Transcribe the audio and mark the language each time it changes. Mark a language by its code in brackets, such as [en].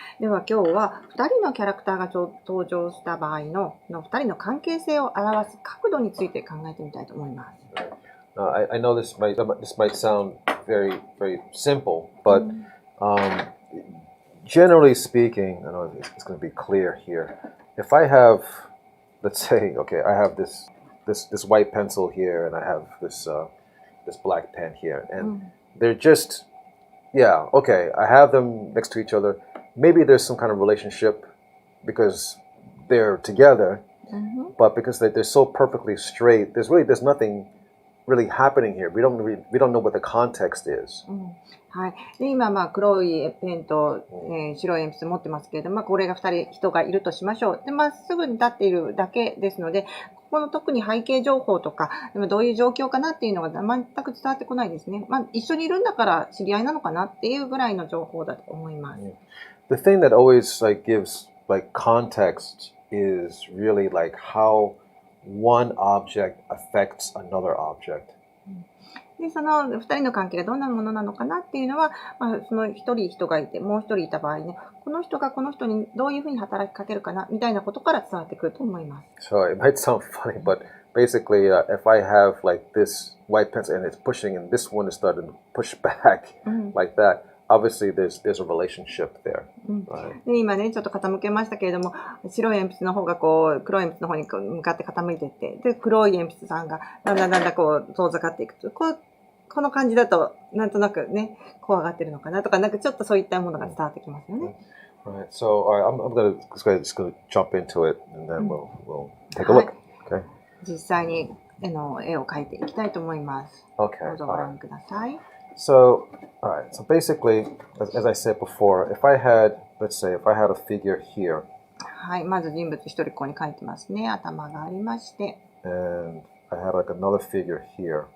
[ja] では今日は2人のキャラクターが登場した場合の2人の関係性を表す角度について考えてみたいと思います。 [en] I know this might sound very simple, but generally speaking, I know it's going to be clear here. If I have, let's say, okay, I have this white pencil here, and I have this black pen here, and they're just, yeah, okay, I have them next to each other. Maybe there's some kind of relationship because they're together, but because they're so perfectly straight, there's nothing really happening here. We don't know what the context is. [ja] はい。で今黒いペンと、白い鉛筆持ってますけれども、これが2人人がいるとしましょう。で、まっすぐに立っているだけですので、ここの特に背景情報とか、どういう状況かなっていうのが全く伝わってこないですね。一緒にいるんだから知り合いなのかなっていうぐらいの情報だと思います。 [en] The thing that always gives context is really how one object affects another object. [ja] でその2人の関係がどんなものなのかなっていうのは、その1人人がいてもう1人いた場合ね、この人がこの人にどういうふうに働きかけるかなみたいなことから伝わってくると思います。 [en] So it might sound funny, but basically, if I have this white pencil and it's pushing, and this one is starting to push back like that, obviously there's a relationship there. [ja] で今ねちょっと傾けましたけれども、白い鉛筆の方が黒い鉛筆の方に向かって傾いていって、で黒い鉛筆さんがだんだん遠ざかっていくと、この感じだとなんとなくね怖がってるのかなとか、ちょっとそういったものが伝わってきますよね。 [en] Right. So I'm just gonna jump into it, and then we'll take a look. Okay. [ja] 実際に絵を描いていきたいと思います。 [en] Okay. [ja] どうぞご覧ください。 [en] So, all right. So basically, as I said before, let's say, if I had a figure here. [ja] はい、まず人物一人ここに描いてますね。頭がありまして。 [en] And I had another figure here.